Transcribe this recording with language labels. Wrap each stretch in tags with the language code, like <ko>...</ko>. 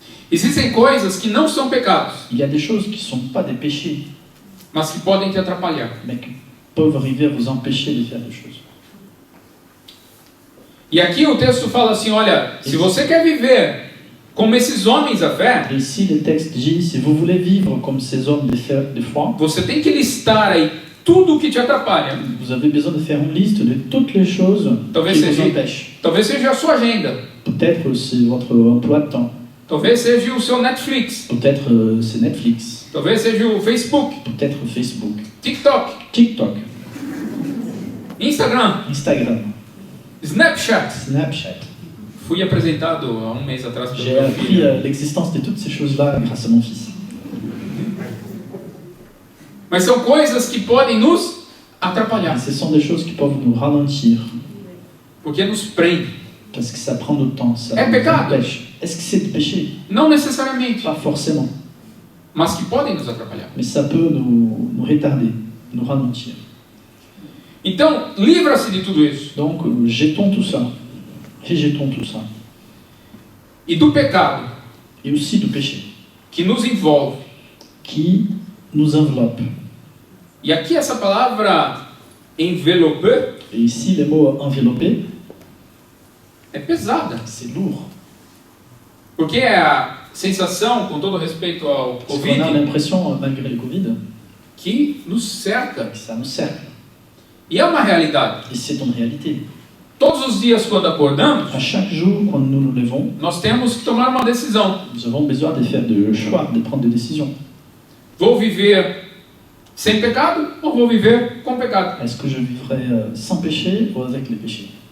<pt>Existem coisas que não são pecados,</pt> <fr>Il y a des choses qui ne sont pas des péchés,</fr> <pt>mas que podem te atrapalhar.</pt> <fr>mais qui peuvent arriver à vous empêcher de faire des choses.</fr> <pt>E aqui o texto fala assim, olha, se você quer viver como esses homens da fé,</pt> <fr>Et ici, le texte dit, si vous voulez vivre comme ces hommes de foi,</fr> <pt>você tem que listar aí tudo o que te atrapalha.</pt> <fr>vous avez besoin de faire une liste de toutes les choses</fr> <pt>Talvez</pt> <fr>qui vous</fr> <pt>seja,</pt> <fr>empêchent.</fr> <pt>talvez seja a sua agenda,</pt> <fr>Peut-être c'est votre emploi de temps,</fr> <pt>talvez seja o seu Netflix,</pt> <fr>peut-être c'est Netflix,</fr> <pt>talvez seja o Facebook,</pt> <fr>peut-être Facebook,</fr> <pt>TikTok,</pt> <fr>TikTok,</fr> <pt>Instagram,</pt> <fr>Instagram,</fr> <pt>Snapchat.</pt> <fr>Snapchat.</fr> <pt>Fui apresentado há um mês atrás pelo</pt> <fr>J'ai</fr> <pt>meu</pt> <fr>appris</fr> <pt>filho.</pt> <fr>l'existence de toutes ces choses-là grâce à mon fils.</fr> <pt>Mas são coisas que podem nos atrapalhar,</pt> <fr>Et ce sont des choses qui peuvent nous ralentir,</fr> <pt>porque nos prendem.</pt> <fr>parce que ça prend notre temps, ça</fr> <pt>É</pt> <fr>nous</fr> <pt>pecado.</pt> <fr>empêche. Est-ce que c'est du péché?</fr> <pt>Não necessariamente,</pt> <fr>Pas forcément,</fr> <pt>mas que podem nos atrapalhar.</pt> <fr>mais ça peut nous retarder, nous ralentir.</fr> <pt>Então, livra-se de tudo isso.</pt> <fr>Donc, jetons tout ça, rejetons tout ça.</fr> <pt>E do pecado</pt> <fr>Et aussi du péché,</fr> <pt>que nos envolve.</pt> <fr>qui nous enveloppe.</fr> <pt>E aqui essa palavra</pt> <fr>envelopper Et ici, le mot enveloppé,</fr> <pt>é pesada.</pt> <fr>c'est lourd.</fr> <pt>Porque é a sensação, com todo respeito ao</pt> <fr>Parce qu'on a</fr> <pt>Covid,</pt> <fr>l'impression, malgré le Covid,</fr> <pt>que nos cerca.</pt> <fr>que ça nous cercle.</fr> <pt>E é uma realidade.</pt> <fr>Et c'est une réalité.</fr> <pt>Todos os dias, quando acordamos,</pt> <fr>À chaque jour, quand nous nous levons,</fr> <pt>nós temos que tomar uma decisão.</pt> <fr>nous avons besoin de faire des choix, de prendre des décisions.</fr> <pt>Vou viver sem pecado ou vou viver com pecado?</pt> <fr>Est-ce que je vivrai sans péché ou avec les péchés?</fr>